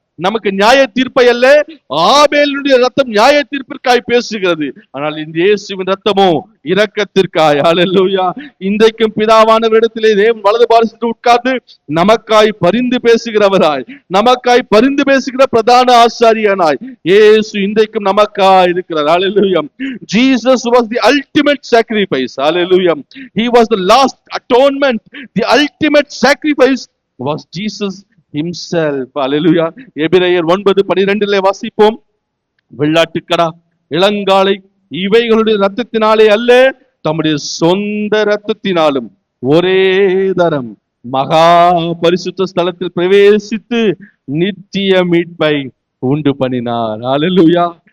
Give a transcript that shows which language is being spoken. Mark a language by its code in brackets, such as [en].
[ta] நமக்கு நியாய தீர்ப்பை அல்ல, ஆபேலுடைய ரத்தம் நியாய தீர்ப்பிற்காய் பேசுகிறது. ஆனால் இந்த இயேசுவின் ரத்தமோ இரக்கத்திற்காய். அல்லேலூயா. இன்றைக்கும் பிதாவானவரிடத்திலே தேவன் வலது பாரசத்தில் உட்கார்ந்து நமக்காய் பரிந்து பேசுகிறவராய், நமக்காய் பரிந்து பேசுகிற பிரதான ஆசாரியனாய் இயேசு இன்றைக்கும் நமக்காய் இருக்கிறார். அல்லேலூயா. [en] Jesus was the ultimate sacrifice. Hallelujah. He was the last atonement. The ultimate sacrifice was Jesus himself. Hallelujah. [ta] எபிரேயர் 9:12 வாசிப்போம், வெள்ளாட்டுக்கடா இளங்காளை இவைகளுடைய ரத்தத்தினாலே அல்ல, தம்முடைய சொந்த ரத்தத்தினாலும் ஒரே தரம் மகா பரிசுத்த ஸ்தலத்தில் பிரவேசித்து நித்திய மீட்பை உண்டு பண்ணினார். அல்லேலூயா.